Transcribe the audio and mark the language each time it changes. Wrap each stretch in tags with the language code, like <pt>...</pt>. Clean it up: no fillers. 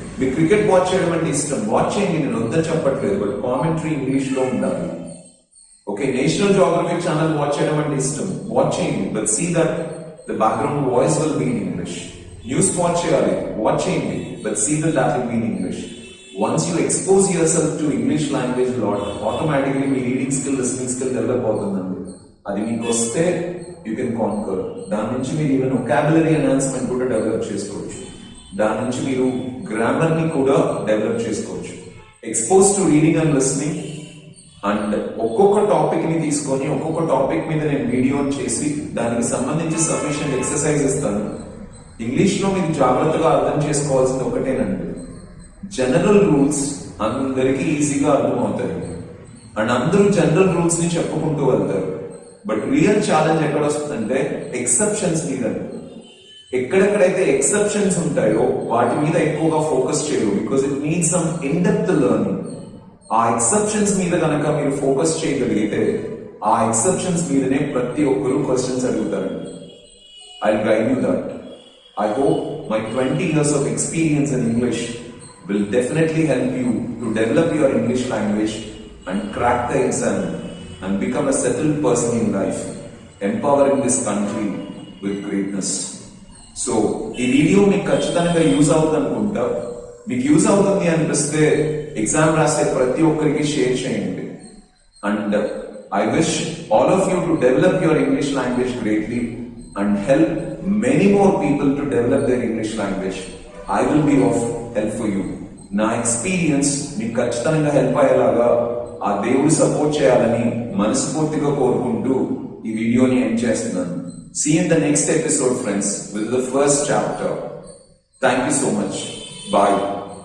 <te>మీకు cricket watch చేయడం అంటే ఇష్టం, వాచ్ చేయండి, నేను వద్దని చెప్పట్లేదు, బట్ కామెంటరీ ఇంగ్లీష్ లో ఉండాలి. Okay, national geographic channel watch చేయడం అంటే ఇష్టం, వాచ్ చేయండి,</te> <en>But see that the background voice will be in English.</en> <te>News watch చేయాలి, వాచ్ చేయండి,</te> <en>But see that that will be in English. Once you expose yourself to English language lot, automatically</en> <te>మీ reading skill, listening skill develop అవుతుందండి. అది మీకు వస్తే</te> <en>You can conquer.</en> <te>దాని నుంచి మీరు even vocabulary enhancement కూడా డెవలప్ చేసుకోవచ్చు. దాని నుంచి మీరు గ్రామర్ ని కూడా డెవలప్ చేసుకోవచ్చు.</te> <en>expose to reading and listening,</en> <te>and ఒక్కొక్క టాపిక్ ని తీసుకొని ఒక్కొక్క టాపిక్ మీద నేను వీడియో చేసి దానికి సంబంధించి సఫిషియెంట్ ఎక్సర్సైజ్ ఇస్తాను. ఇంగ్లీష్ లో మీరు జాగ్రత్తగా అర్థం చేసుకోవాల్సింది ఒకటేనండి, జనరల్ రూల్స్ అందరికీ ఈజీగా అర్థమవుతాయి అండ్ అందరూ జనరల్ రూల్స్ ని చెప్పుకుంటూ వెళ్తారు. బట్ రియల్ ఛాలెంజ్ ఎక్కడ వస్తుందంటే ఎక్సెప్షన్స్ మీద. ఎక్కడెక్కడైతే ఎక్సెప్షన్స్ ఉంటాయో వాటి మీద ఎక్కువగా ఫోకస్ చేయరు,</te> <en>Because it needs some in depth learning.</en> <te>ఆ ఎక్సెప్షన్స్ మీద కనుక మీరు ఫోకస్ చేయగలిగితే ఆ ఎక్సెప్షన్స్ మీదనే ప్రతి ఒక్కరు క్వశ్చన్స్ అడుగుతారండి.</te> <en>I guide you that. I hope my 20 years of experience in English will definitely help you to develop your English language and crack the exam and become a settled person in life, empowering this country with greatness.</en> <te>So, ఈ video మీకు ఖచ్చితంగా use అవుతుంది అనుకుంటా. మీకు use అవుతుంది అనిపిస్తే exam రాసే ప్రతి ఒక్కరికి షేర్ చేయండి.</te> <en>And I wish all of you to develop your English language greatly and help many more people to develop their English language. I will be of help for you.</en> <te>నా experience మీకు ఖచ్చితంగా help అయ్యేలాగా ఆ దేవుడు support చేయాలని మనస్ఫూర్తిగా కోరుకుంటూ ఈ వీడియోని ఎండ్ చేస్తున్నాను.</te> <en>See you in the next episode, friends, with the first chapter. Thank you so much. Bye.</en>